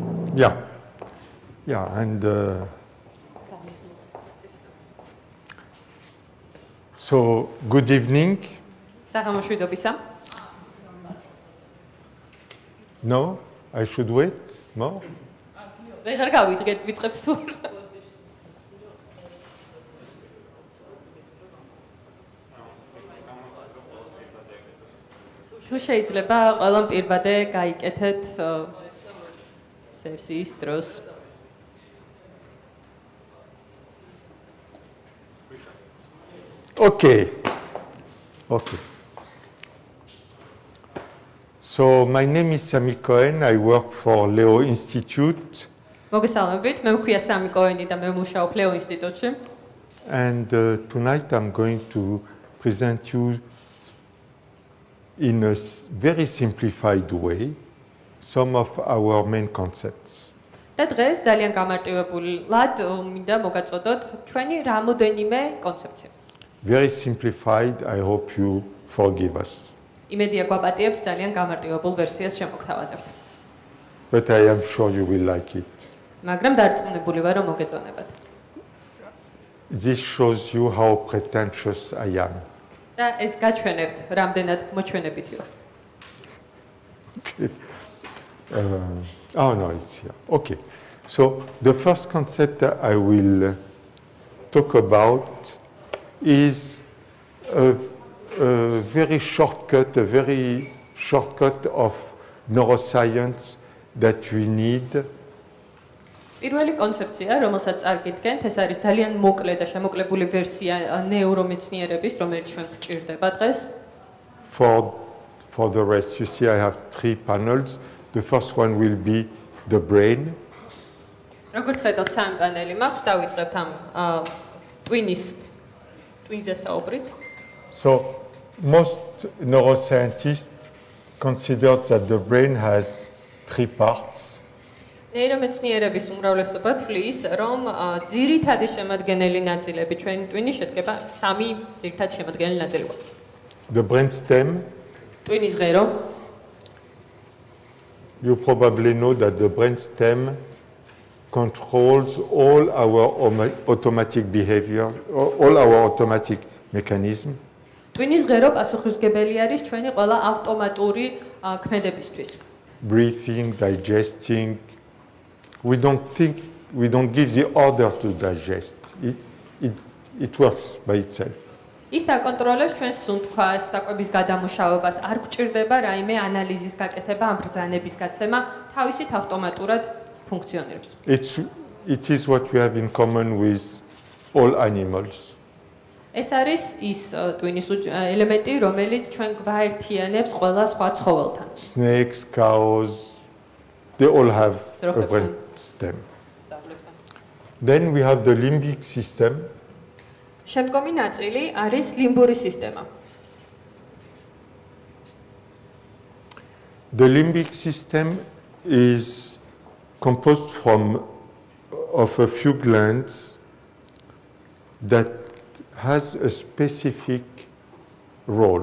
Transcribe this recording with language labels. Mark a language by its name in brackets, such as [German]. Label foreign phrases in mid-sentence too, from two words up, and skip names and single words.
[English] Yeah, and so good evening. [Georgian] საღამოშვიდობისა. [English] No, I should wait more. [Georgian] ვეღარ გავიდგეთ, ვიწყებთ თუ. თუ შეიძლება ყველამ პირბადე გაიკეთეთ სესიის დროს. [English] Okay. So my name is Sami Cohen. I work for Leo Institute. [Georgian] მოგესალმებით, მე მქვია სამი კოენი და მე ვმუშაობ ლეო ინსტიტუტში. [English] And tonight I'm going to present you in a very simplified way some of our main concepts. [Georgian] და დღეს ძალიან გამარტივებულად მინდა მოგაწოდოთ ჩვენი რამოდენიმე კონცეფცია. [English] very simplified. I hope you forgive us. [Georgian] იმედია გვაპატიებს ძალიან გამარტივებულ ვერსიას შემოგთავაზებთ. [English] But I am sure you will like it. [Georgian] მაგრამ დარწმუნებული ვარ, რომ მოგეწონებათ. [English] This shows you how pretentious I am. [Georgian] და ეს გაჩვენებთ, რამდენად მოჩვენებითი ვარ. [English] Oh no, it's here. Okay. So the first concept that I will talk about is a very shortcut of neuroscience that we need [Georgian] პირველი კონცეფცია, რომელსაც წარგიდგენთ, ეს არის ძალიან მოკლე და შემოკლებული ვერსია ნეურომეცნიერების, რომელიც ჩვენ გვჭირდება დღეს. [English] For the rest, you see I have 3 panels. The first one will be the brain. [Georgian] როგორც ხედავთ, 3 პანელი მაქვს, დავიწყებთ ამ twins-ზე საუბრით. [English] So most neuroscientists consider that the brain has 3 parts. [Georgian] ნეირომეცნიერების უმრავლესობა თვლის, რომ ძირითადი შემადგენელი ნაწილები ჩვენი ტვინის შედგება 3 ძირითადი შემადგენელი ნაწილიდან. [English] The brainstem. [Georgian] ტვინის ღერო. [English] You probably know that the brainstem controls all our automatic behavior, all our automatic mechanism. [Georgian] ტვინის ღერო პასუხისმგებელი არის ჩვენი ყველა ავტომატური ქმედებისთვის. [English] Breathing, digesting. We don't give the order to digest. It works by itself. [Georgian] ის აკონტროლებს ჩვენს სუნთქვას, საკვების გადამუშავებას, არ გვჭირდება რაიმე ანალიზის გაკეთება, ამ ბრძანების გაცემა, თავისით ავტომატურად ფუნქციონირებს. [English] It is what we have in common with all animals. [Georgian] ეს არის ის ტვინის ელემენტი, რომელიც ჩვენ გვაერთიანებს ყველა სხვა ცხოველთან. [English] Snakes, cows, they all have a brainstem. Then we have the limbic system. [Georgian] შემდგომი ნაწილი არის ლიმბური სისტემა. [English] The limbic system is composed of a few glands that has a specific role.